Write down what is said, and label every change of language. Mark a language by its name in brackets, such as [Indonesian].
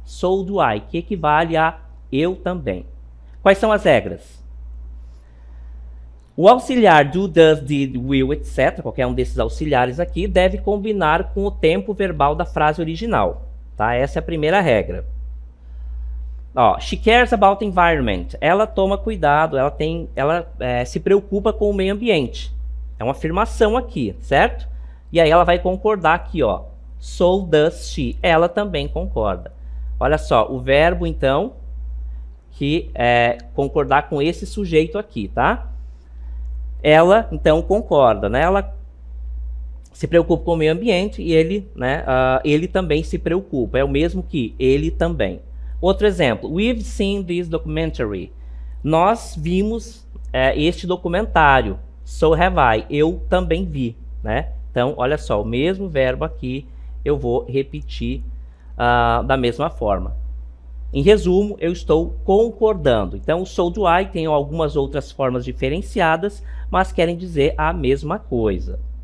[English] So do I, [Portuguese] que equivale a eu também. Quais são as regras? O auxiliar do, does, did, will, etc., qualquer um desses auxiliares aqui, deve combinar com o tempo verbal da frase original. Tá? Essa é a primeira regra. Ó, [English] she cares about the environment. [Portuguese] Ela toma cuidado, ela se preocupa com o meio ambiente. É uma afirmação aqui, certo? E aí ela vai concordar aqui, ó. [English] So does she. [Portuguese] Ela também concorda. Olha só, o verbo, então, que é concordar com esse sujeito aqui, tá? Ela, então, concorda, né? Ela se preocupa com o meio ambiente e ele, né, ele também se preocupa. É o mesmo que ele também. Outro exemplo. [English] We've seen this documentary. [Portuguese] Nós vimos este documentário. [English] So have I. [Portuguese] Eu também vi, né? Então, olha só, o mesmo verbo aqui eu vou repetir da mesma forma. Em resumo, eu estou concordando. Então, o [English] so do I [Portuguese] tem algumas outras formas diferenciadas, mas querem dizer a mesma coisa.